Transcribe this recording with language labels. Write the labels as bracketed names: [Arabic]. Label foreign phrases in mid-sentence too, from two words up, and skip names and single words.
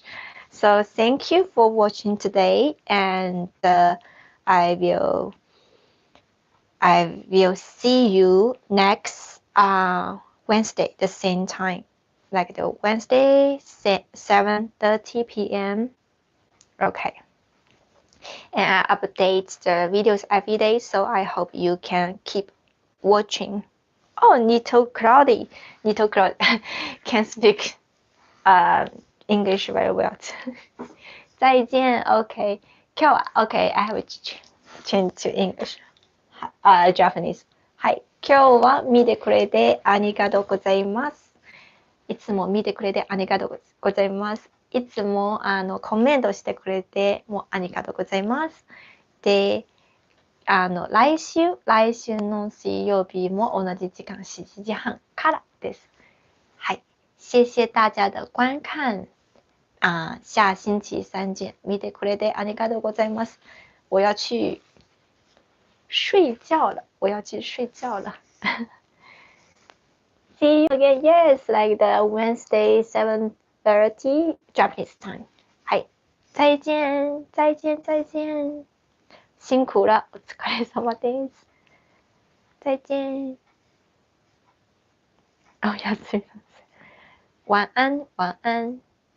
[English] So thank you for watching today, and I will see you next Wednesday, the same time, like the Wednesday 7:30 p.m. Okay. And I update the videos every day, so I hope you can keep watching. Oh, Little Cloudy can speak English very well. 再见. Okay. 今日は Okay, I have to change to English. Japanese. はい。 [Japanese] 今日は見てくれてありがとうございます。いつも見てくれてありがとうございます。いつもコメントしてくれてもありがとうございます。で、来週の水曜日も同じ時間7時半からです。はい。 [Chinese] 谢谢大家的观看。下星期三见。 [Japanese] 見てくれてありがとうございます。 [Chinese] 我要去睡觉了。 [English] See you again. Yes, like the Wednesday 7:30 Japanese time. [Chinese] はい。再见。辛苦了。 [Japanese] お疲れ様です。再见。おやすみなさい。晚安。